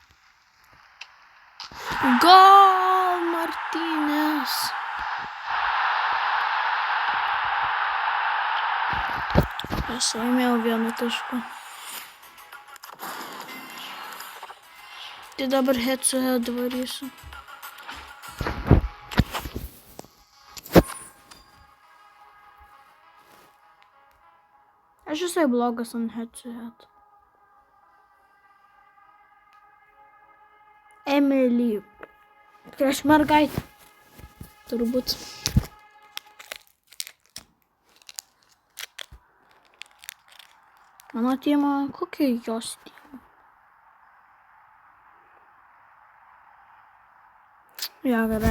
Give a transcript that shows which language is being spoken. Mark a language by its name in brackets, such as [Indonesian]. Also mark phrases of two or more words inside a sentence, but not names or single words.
[Lithuanian] Gol Martínez. Aš laimėjau 1 tašku. Tai dabar [English] head to head [Lithuanian] varysiu. Aš visai blogas ant [English] head to head. [Lithuanian] Emily. Prieš mergaitę. Turbūt. Mano teama, kokia jos teama? Ja, gerai.